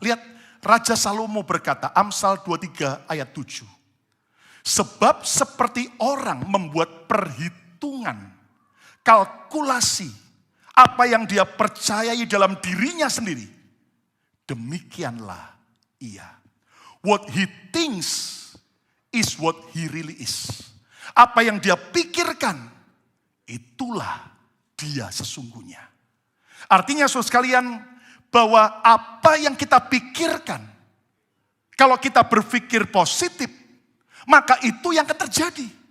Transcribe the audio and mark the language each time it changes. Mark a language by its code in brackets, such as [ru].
[id] Lihat, Raja Salomo berkata, Amsal 23 ayat 7. Sebab seperti orang membuat perhitungan, kalkulasi, apa yang dia percayai dalam dirinya sendiri, demikianlah ia. [en] What he thinks is what he really is. [id] Apa yang dia pikirkan, itulah dia sesungguhnya. Artinya saudara sekalian, bahwa apa yang kita pikirkan, kalau kita berpikir positif, maka itu yang akan terjadi.